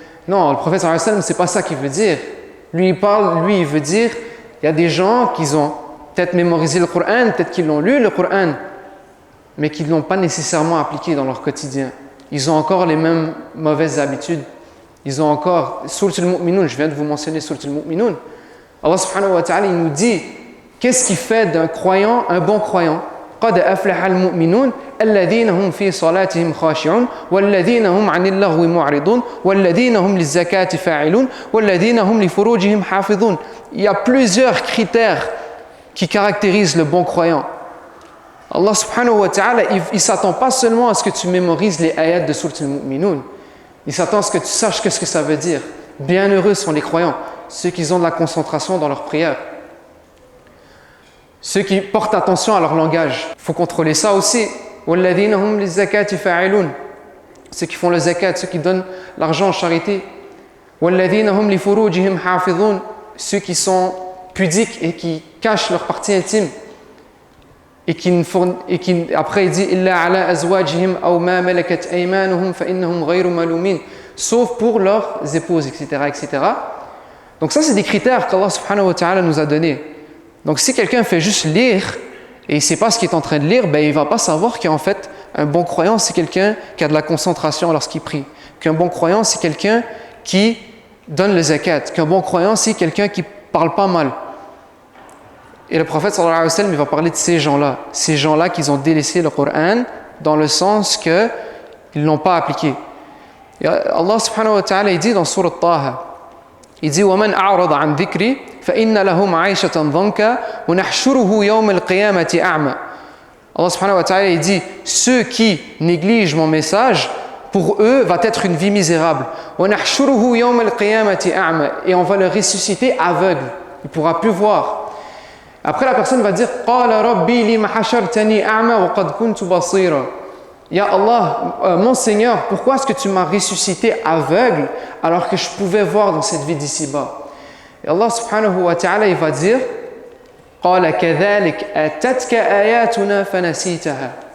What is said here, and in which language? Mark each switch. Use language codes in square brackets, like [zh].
[fr] Non, le prophète sallallahu alayhi wa sallam, c'est pas ça qu'il veut dire. Lui il veut dire, il y a des gens qui ont peut-être mémorisé le Coran, peut-être qu'ils l'ont lu le Coran, mais qui ne l'ont pas nécessairement appliqué dans leur quotidien. Ils ont encore les mêmes mauvaises habitudes. Ils ont encore, Surat al-Mu'minun, je viens de vous mentionner Surat al-Mu'minun. Allah subhanahu wa ta'ala, il nous dit, qu'est-ce qui fait d'un croyant un bon croyant? [ar] قد أفلح المؤمنون الذين هم في صلاتهم خاشعون والذين هم عن اللغو معرضون والذين هم للزكاة فاعلون والذين هم لفروجهم حافظون. [fr] Il y a plusieurs critères qui caractérisent le bon croyant. Allah subhanahu wa ta'ala, il ne s'attend pas seulement à ce que tu mémorises les ayats de Surat al-Mu'minun. Il s'attend à ce que tu saches ce que ça veut dire. Bienheureux sont les croyants, ceux qui ont de la concentration dans leur prière. Ceux qui portent attention à leur langage. Il faut contrôler ça aussi. [ar] وَالَّذِينَ هُمْ لِلزَّكَاةِ فَاعِلُونَ. [fr] Ceux qui font le zakat, ceux qui donnent l'argent en charité. [ar] وَالَّذِينَ هُمْ لِفُرُوجِهِمْ حَافِظُونَ. [fr] Ceux qui sont pudiques et qui cachent leur partie intime. Et qui après il dit [ar] إِلَّا عَلَىٰ أَزْوَاجِهِمْ أَوْ مَا مَلَكَتْ أَيْمَانُهُمْ فَإِنَّهُمْ غَيْرُ مَلُومِينَ. [fr] Sauf pour leurs épouses, etc., etc. Donc ça, c'est des critères qu'Allah subhanahu wa ta'ala nous a donnés. Donc si quelqu'un fait juste lire et il ne sait pas ce qu'il est en train de lire, ben, il ne va pas savoir qu'en fait, un bon croyant, c'est quelqu'un qui a de la concentration lorsqu'il prie. Qu'un bon croyant, c'est quelqu'un qui donne le zakat. Qu'un bon croyant, c'est quelqu'un qui ne parle pas mal. Et le prophète sallallahu alayhi wa sallam, il va parler de ces gens-là qui ont délaissé le Coran dans le sens qu'ils ne l'ont pas appliqué. Et Allah subhanahu wa ta'ala, il dit dans Surat Taha, il dit [ar] وَمَنْ أَعْرَضَ عَنْ ذِكْرِي فإن له معيشة ضنكا ونحشره يوم القيامة أعمى. [fr] Allah subhanahu wa ta'ala il dit ceux qui négligent mon message, pour eux va être une vie misérable. [ar] ونحشره يوم القيامة أعمى, [fr] et on va le ressusciter aveugle, il ne pourra plus voir. Après la personne va dire [ar] قال ربي لما حشرتني أعمى وقد كنت بصيرا. [fr] Ya Allah, mon Seigneur, pourquoi est-ce que tu m'as ressuscité aveugle alors que je pouvais voir dans cette vie d'ici-bas? Et Allah subhanahu wa ta'ala il va dire [ar] قال كذلك أتتك آياتنا فنسيتها.